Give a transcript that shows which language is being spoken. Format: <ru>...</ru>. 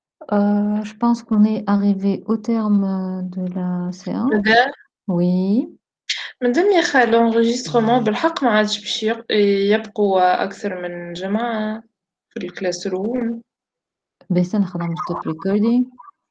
<fr>Je pense qu'on est arrivé au terme de la séance. Madame, Oui. madame</fr> <ar>يا خال l'enregistrement بالحق ما عادش باش يبقوا أكثر من جماعة في الكلاس روم. بس نخدم</ar> <en>stop recording.</en>